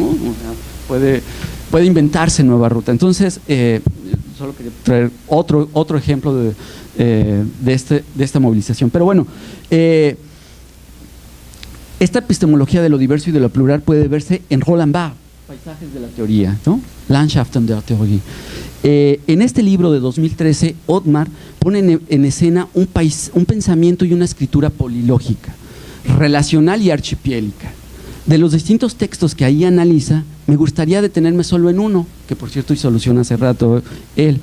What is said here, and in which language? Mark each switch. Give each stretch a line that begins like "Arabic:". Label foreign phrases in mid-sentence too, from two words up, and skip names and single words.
Spanish: O sea, puede inventarse nueva ruta. Entonces, solo quería traer otro ejemplo de esta movilización. Pero bueno, esta epistemología de lo diverso y de lo plural puede verse en Roland Barthes, Paisajes de la teoría, ¿no?
German: Landschaften der Theorie.
Spanish: En este libro de 2013, Othmar pone en escena un pensamiento y una escritura polilógica, relacional y archipiélica. De los distintos textos que ahí analiza, me gustaría detenerme solo en uno, que por cierto hizo alusión hace rato él.